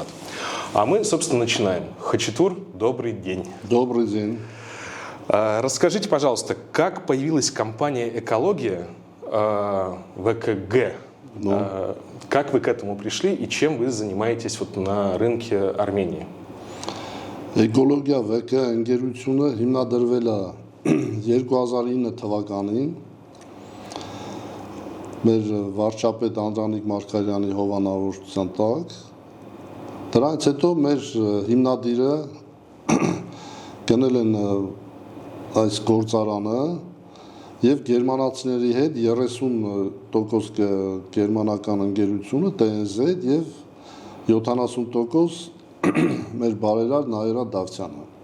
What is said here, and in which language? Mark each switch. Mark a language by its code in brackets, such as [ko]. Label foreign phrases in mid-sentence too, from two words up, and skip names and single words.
[ru] А мы, собственно, начинаем. Хачатур, добрый день. Добрый день. Расскажите, пожалуйста, как появилась компания «Экология» ВКГ? Как вы к этому пришли и чем вы занимаетесь вот на рынке Армении? [hy] Էկոլոգիա ՎԿ ընկերությունը հիմնադրվել է 2009 թվականին մեր վարչապետ Անդրանիկ Մարգարյանի հովանավորության տակ։ Դրանից հետո մեր հիմնադիրը գնել են այս գործարանը եւ գերմանացիների հետ 30% գերմանական ընկերությունը TNZ եւ 70% մեր բարերար Նաիրա Դավթյանը։